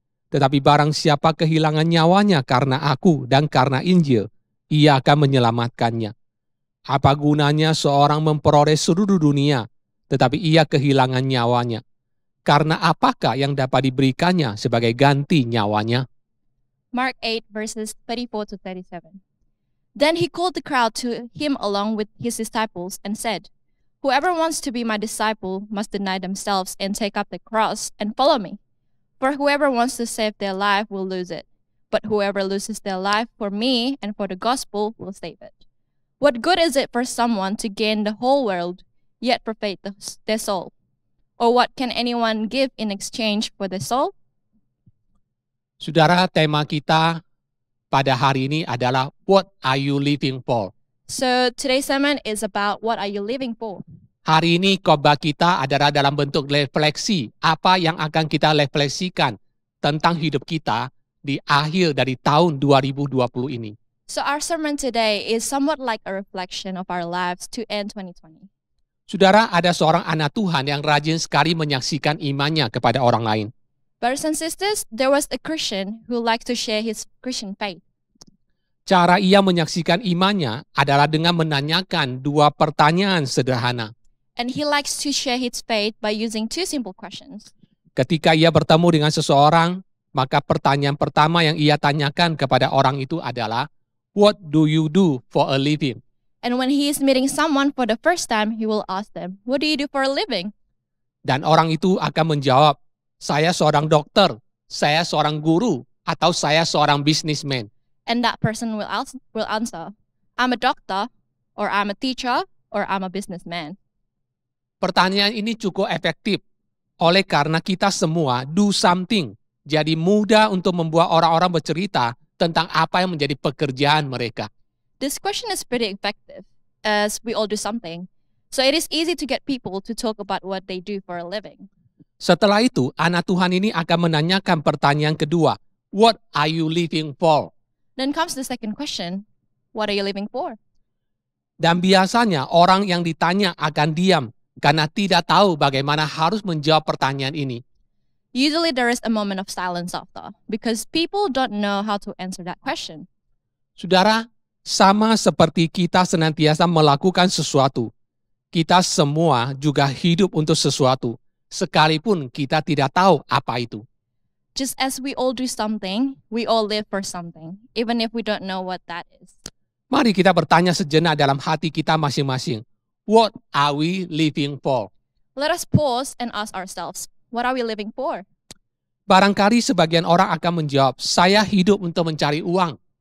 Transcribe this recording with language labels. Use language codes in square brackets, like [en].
[id] Tetapi barang siapa kehilangan nyawanya karena aku dan karena Injil, ia akan menyelamatkannya. Apa gunanya seorang memperoleh seluruh dunia, tetapi ia kehilangan nyawanya? Karena apakah yang dapat diberikannya sebagai ganti nyawanya? [en] Mark 8 verses 34 to 37. Then he called the crowd to him along with his disciples and said, Whoever wants to be my disciple must deny themselves and take up the cross and follow me. For whoever wants to save their life will lose it, but whoever loses their life for me and for the gospel will save it. What good is it for someone to gain the whole world, yet forfeit their soul? Or what can anyone give in exchange for their soul? [id] Saudara, tema kita pada hari ini adalah [en] What are you living for? So today's sermon is about what are you living for? [id] Hari ini khotbah kita adalah dalam bentuk refleksi. Apa yang akan kita refleksikan tentang hidup kita di akhir dari tahun 2020 ini. [en] So our sermon today is somewhat like a reflection of our lives to end 2020. [id] Saudara, ada seorang anak Tuhan yang rajin sekali menyaksikan imannya kepada orang lain. [en] Brothers and sisters, there was a Christian who liked to share his Christian faith. [id] Cara ia menyaksikan imannya adalah dengan menanyakan 2 pertanyaan sederhana. [en] And he likes to share his faith by using two simple questions. [id] Ketika ia bertemu dengan seseorang, maka pertanyaan pertama yang ia tanyakan kepada orang itu adalah, [en] "What do you do for a living?" And when he is meeting someone for the first time, he will ask them, "What do you do for a living?" [id] Dan orang itu akan menjawab, "Saya seorang dokter, saya seorang guru, atau saya seorang businessman." [en] And that person will answer, "I'm a doctor," or "I'm a teacher," or "I'm a businessman." [id] Pertanyaan ini cukup efektif. Oleh karena kita semua [en] do something, [id] jadi mudah untuk membuat orang-orang bercerita tentang apa yang menjadi pekerjaan mereka. [en] This question is pretty effective, as we all do something. So it is easy to get people to talk about what they do for a living. [id] Setelah itu, anak Tuhan ini akan menanyakan pertanyaan kedua, [en] "What are you living for?" Then comes the second question, what are you living for? [id] Dan biasanya orang yang ditanya akan diam karena tidak tahu bagaimana harus menjawab pertanyaan ini. [en] Usually there is a moment of silence after, because people don't know how to answer that question. [id] Saudara, sama seperti kita senantiasa melakukan sesuatu, kita semua juga hidup untuk sesuatu, sekalipun kita tidak tahu apa itu. [en] Just as we all do something, we all live for something, even if we don't know what that is. [id] Mari kita bertanya sejenak dalam hati kita masing-masing. [en] What are we living for? Let us pause and ask ourselves, what are we living for? [id] Barangkali sebagian orang akan menjawab, "Saya hidup untuk mencari uang."